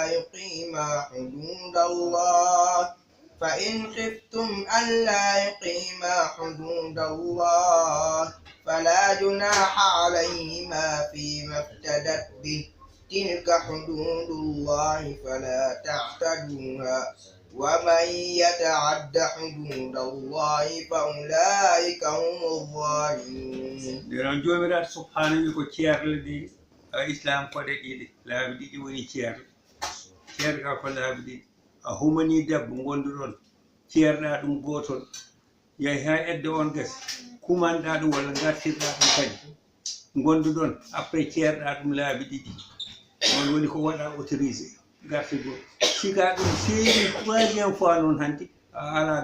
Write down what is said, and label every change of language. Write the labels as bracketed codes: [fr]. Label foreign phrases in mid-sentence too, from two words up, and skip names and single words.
[ar] يقيما حدود الله فإن خفتم ألا يقيما حدود الله فلا جناح عليهما فيما افتدت به تلك حدود الله فلا تعتدوها ومن يتعد حدود الله فأولئك هم الظالمون. [ff] Deran jomiraɗo subhanahu ko ceerlede islam koɗe ɗiɗi laabi ɗiɗi woni ceerga ko laabi ɗiɗi a humani debbo gonduɗon ceerɗa ɗum gotol yahi ha edde on gasi kumanɗa ɗum walla gartirɗa ɗum kadi gondu ɗon après ceerɗa ɗum laabi ɗiɗi on woni ko waɗa autorisé garte goo sika ɗum seeri [fr] troisiéme fois [ff] noon hanti a ala